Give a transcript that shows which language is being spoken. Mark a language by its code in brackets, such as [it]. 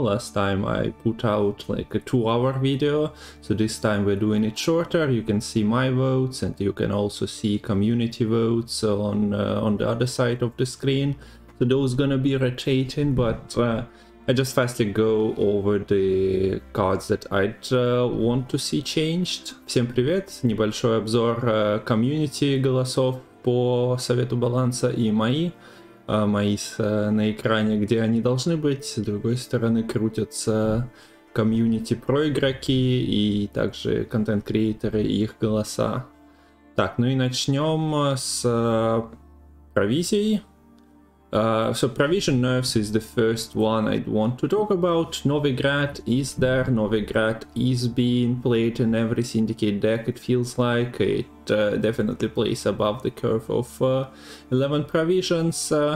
[en] Last time I put out like a 2-hour video, so this time we're doing it shorter. You can see my votes and you can also see community votes on the other side of the screen. So those gonna be rotating, but I just fastly go over the cards that I'd want to see changed. [ru] Всем привет! Небольшой обзор комьюнити голосов по совету баланса и мои на экране, где они должны быть. С другой стороны крутятся комьюнити про игроки и также контент-креаторы и их голоса. Так, ну и начнем с провизией. [en] So provision nerfs is the first one I'd want to talk about. Novigrad is there, Novigrad is being played in every syndicate deck, it feels like. It definitely plays above the curve of 11 provisions.